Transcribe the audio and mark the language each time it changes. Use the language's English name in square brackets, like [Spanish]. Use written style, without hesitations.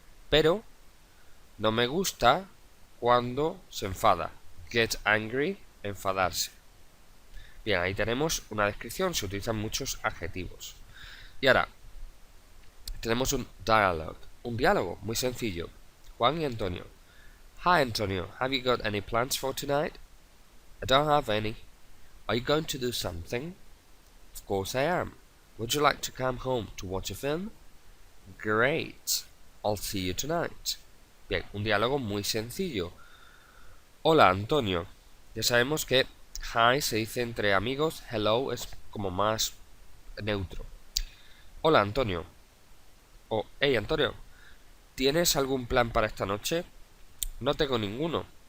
[Spanish] Pero no me gusta cuando se enfada. [English] Get angry, [Spanish] enfadarse. Bien, ahí tenemos una descripción, se utilizan muchos adjetivos. Y ahora, tenemos un diálogo muy sencillo. Juan y Antonio. [English] Hi Antonio, have you got any plans for tonight? I don't have any. Are you going to do something? Of course I am. Would you like to come home to watch a film? Great. I'll see you tonight. [Spanish] Bien, un diálogo muy sencillo. Hola Antonio. Ya sabemos que hi se dice entre amigos, hello es como más neutro. Hola Antonio. O hey Antonio, ¿tienes algún plan para esta noche? No tengo ninguno.